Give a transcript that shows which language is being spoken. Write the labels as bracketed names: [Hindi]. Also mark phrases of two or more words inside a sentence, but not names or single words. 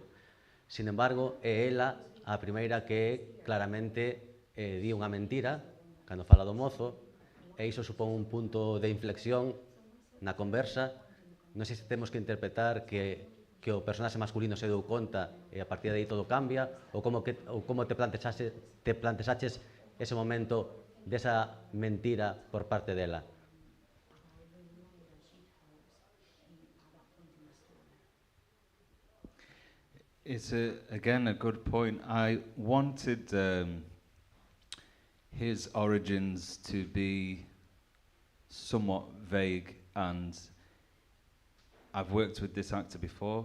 [Galician] Sin embargo, é ela a primeira que claramente di unha mentira cando fala do mozo, e iso supón un punto de inflexión na conversa. Non sei se temos que interpretar que o personaxe masculino se deu conta e a partir de aí todo cambia, ou como te planteaches ese momento desa mentira por parte dela. [English] It's, again, a good point. I wanted his origins to be somewhat vague, and I've worked with this actor before.